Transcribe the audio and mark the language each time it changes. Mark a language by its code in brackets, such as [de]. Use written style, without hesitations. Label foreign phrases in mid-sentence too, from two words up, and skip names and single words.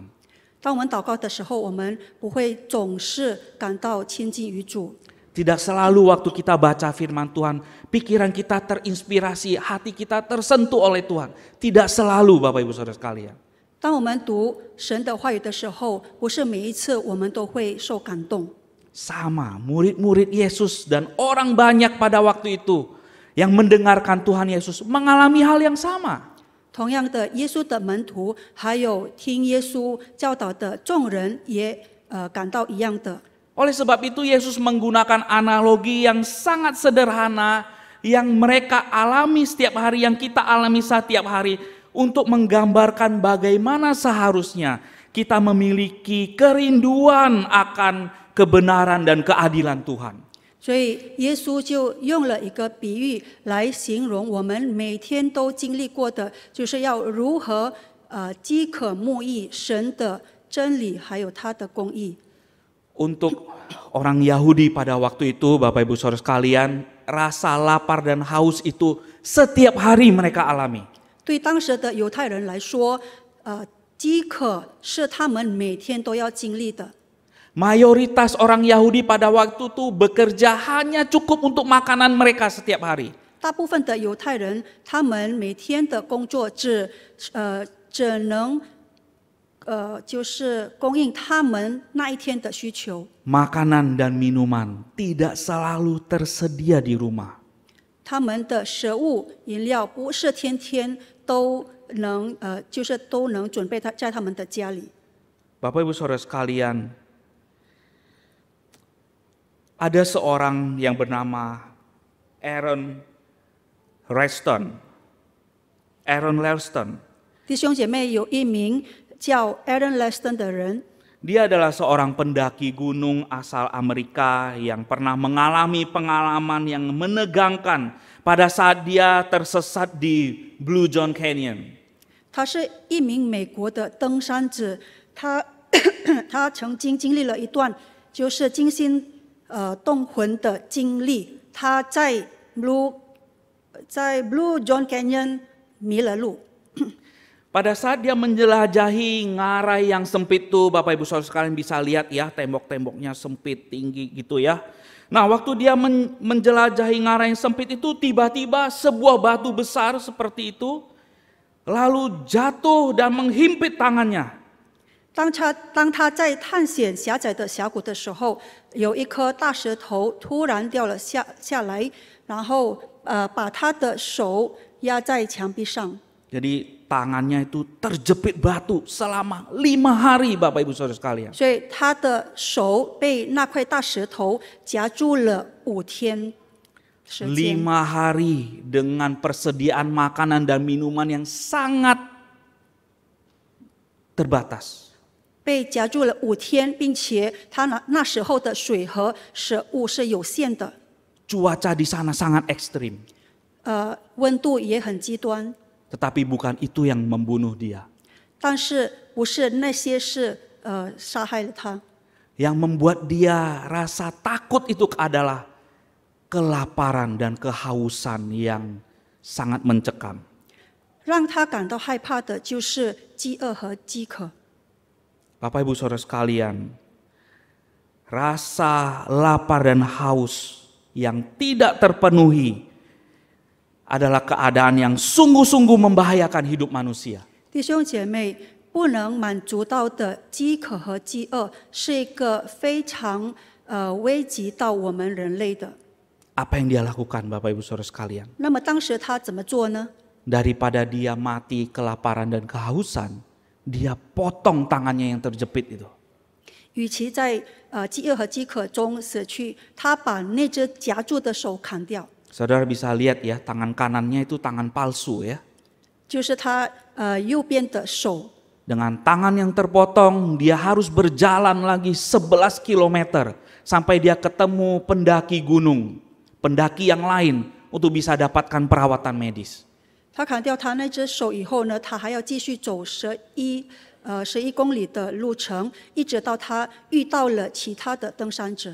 [zh] 当我们祷告的时候，我们不会总是感到亲近于主。 [id] Tidak selalu waktu kita baca firman Tuhan, pikiran kita terinspirasi, hati kita tersentuh oleh Tuhan. Tidak selalu Bapak Ibu Saudara sekalian. [zh] 当我们读神的话语的时候，不是每一次我们都会受感动。 [id] Sama, murid-murid Yesus dan orang banyak pada waktu itu yang mendengarkan Tuhan Yesus mengalami hal yang sama. [zh] 同样的，耶稣的门徒还有听耶稣教导的众人也感到一样的。 [id] Oleh sebab itu Yesus menggunakan analogi yang sangat sederhana yang mereka alami setiap hari, yang kita alami setiap hari untuk menggambarkan bagaimana seharusnya kita memiliki kerinduan akan kebenaran dan keadilan Tuhan. [zh] 所以耶稣就用了一个比喻来形容我们每天都经历过的，就是要如何饥渴慕义神的真理，还有他的公义。 [id] Untuk orang Yahudi pada waktu itu, Bapak Ibu Saudara sekalian, rasa lapar dan haus itu setiap hari mereka alami. [zh] 对当时的犹太人来说，饥渴是他们每天都要经历的。 [id] Mayoritas orang Yahudi pada waktu itu bekerja hanya cukup untuk makanan mereka setiap hari. [zh] 大部分的犹太人，他们每天的工作只能就是供应他们那一天的需求。 [id] Makanan dan minuman tidak selalu tersedia di rumah. [zh] 他们的食物、饮料不是天天都能就是都能准备在他们的家里。 [id] Bapak Ibu Saudara sekalian, ada seorang yang bernama Aaron Ralston. [zh] 弟兄姐妹，有一名叫 Aaron Ralston 的人， [id] Dia adalah seorang pendaki gunung asal Amerika yang pernah mengalami pengalaman yang menegangkan pada saat dia tersesat di Blue John Canyon. [zh] 他是一名美国的登山者，他曾经经历了一段就是惊心动魂的经历。他在 Blue John Canyon 迷了路。 [id] Pada saat dia menjelajahi ngarai yang sempit tuh, Bapak Ibu Saudara sekalian bisa lihat ya, tembok-temboknya sempit, tinggi gitu ya. Nah, waktu dia menjelajahi ngarai yang sempit itu, tiba-tiba sebuah batu besar seperti itu lalu jatuh dan menghimpit tangannya. [zh] 当他在探险狭窄的峡谷的时候，有一颗大石头突然掉了下来，然后把他的手压在墙壁上。 [id] Jadi tangannya itu terjepit batu selama 5 hari Bapak Ibu Saudara sekalian. [zh] 所以他的手被那块大石头夹住了5天时间。 [id] 5 hari dengan persediaan makanan dan minuman yang sangat terbatas. [zh] 被夹住了5天，并且他那时候的水和食物是有限的， [id] Cuaca di sana sangat ekstrim. [zh] 温度也很极端。 [id] Tetapi bukan itu yang membunuh dia. [zh] 但是不是那些是杀害了他， [id] Yang membuat dia rasa takut itu adalah kelaparan dan kehausan yang sangat mencekam. [zh] 让他感到害怕的就是饥饿和饥渴。 [id] Bapak Ibu Saudara sekalian, rasa lapar dan haus yang tidak terpenuhi adalah keadaan yang sungguh-sungguh membahayakan hidup manusia. [zh] 弟兄姐妹，不能满足到的饥渴和饥饿，是一个非常危及到我们人类的。 [id] Apa yang dia lakukan Bapak Ibu Saudara sekalian? [zh] 那么当时他怎么做呢？ [id] Daripada dia mati kelaparan dan kehausan, dia potong tangannya yang terjepit itu. [zh] 与其在饥饿和饥渴中死去，他把那只夹住的手砍掉。 [id] Saudara bisa lihat ya, tangan kanannya itu tangan palsu ya. [zh] 就是他右边的手， [id] Dengan tangan yang terpotong, dia harus berjalan lagi 11 km sampai dia ketemu pendaki gunung, pendaki yang lain untuk bisa dapatkan perawatan medis. [zh] 他砍掉他那只手以后呢，他还要继续走11公里的路程，一直到他遇到了其他的登山者。